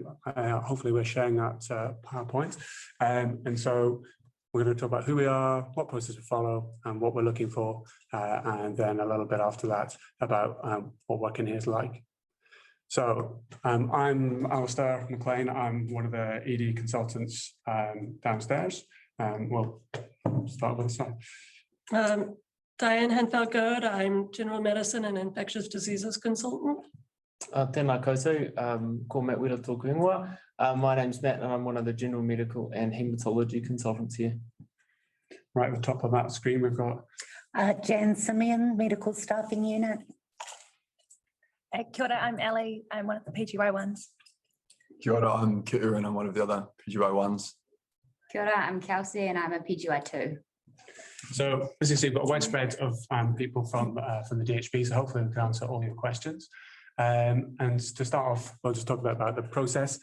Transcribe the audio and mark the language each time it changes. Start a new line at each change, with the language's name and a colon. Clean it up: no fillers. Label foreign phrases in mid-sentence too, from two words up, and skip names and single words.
English: Hopefully we're sharing that PowerPoint, and so we're going to talk about who we are, what process we follow, and what we're looking for, and then a little bit after that about what working here is like. So I'm Alistair McLean. I'm one of the ED consultants downstairs. We'll start with this one. Diane Henfeld-Gerd. I'm general medicine and infectious diseases consultant.
Māori: Tēnā koutou, ko Matt Wera tōku ingoa.
English: My name's Matt and I'm one of the general medical and haematology consultants here. Right at the top of that screen we've got Jan Simeon, medical staffing unit.
Māori: Kia ora,
English: I'm Ellie. I'm one of the PGY1s.
Māori: Kia ora,
English: I'm Kitu and I'm one of the other PGY1s.
Māori: Kia ora,
English: I'm Kelsey and I'm a PGY2. So as you see, we've got a wide spread of people from the DHB, so hopefully we can answer all your questions. And to start off, we'll just talk about the process.